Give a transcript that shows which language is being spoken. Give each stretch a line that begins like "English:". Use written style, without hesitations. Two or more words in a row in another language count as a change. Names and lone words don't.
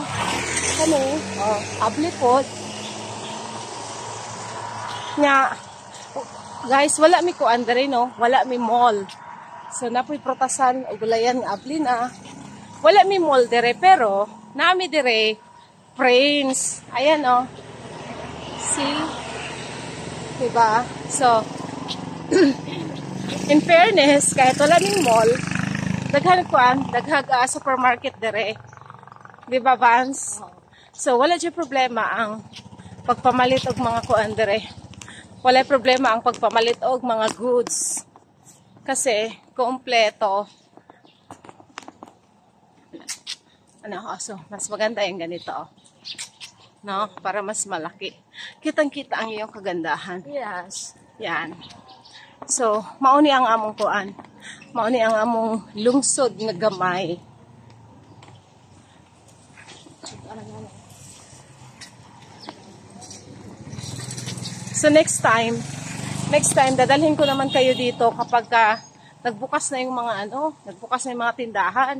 Cebuano: Kani, abli pod. Nya guys, wala mi kuan diri no, wala mi mall. So napoy protasan og gulayan nga abli na. Wala mi mall diri pero nami diri Prince.
Filipino: Ayan oh. See? Diba?
Cebuano: So
English: in fairness,
Cebuano: kahit wala ning mall, daghag supermarket dere.
Filipino: Di ba, Vance?
Cebuano: So wala dyan problema ang pagpamalit og mga kuan dere. Wala problema ang pagpamalit og mga goods.
Filipino: Kasi kompleto. So mas maganda yung ganito. No? Para mas malaki. Kitang-kita ang iyong kagandahan. Yes. Yan. So,
Cebuano: mauni ang among kuan. Mauni ang among lungsod nga gamay.
Filipino: So next time dadalhin ko naman kayo dito kapag nagbukas na yung mga nagbukas na yung mga tindahan.